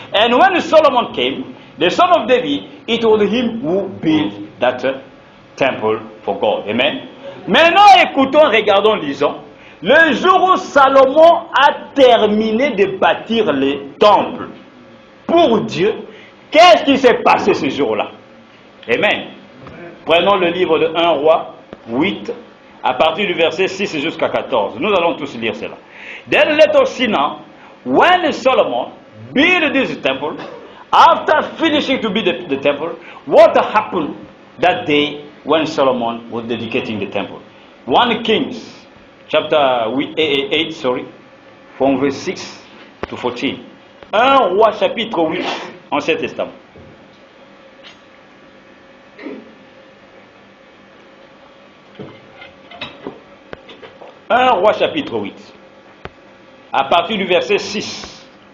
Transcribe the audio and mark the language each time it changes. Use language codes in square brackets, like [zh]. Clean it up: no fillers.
[en] And when Solomon came, the son of David, it was him who built that temple for God. [fr] Amen. Maintenant, écoutons, regardons, lisons. Le jour où Salomon a terminé de bâtir le temple pour Dieu, qu'est-ce qui s'est passé ce jour-là? Amen. Prenons le livre de 1 Roi 8, à partir du verset 6 jusqu'à 14. Nous allons tous lire cela. [en] Then let us see now, when Solomon built this temple, after finishing to build the temple, what happened that day when Solomon was dedicating the temple? 1 Kings, chapter 8, from verse 6 to 14. [fr] 1 Roi chapitre 8, Ancien Testament. Un Roi chapitre 8, à partir du verset 6.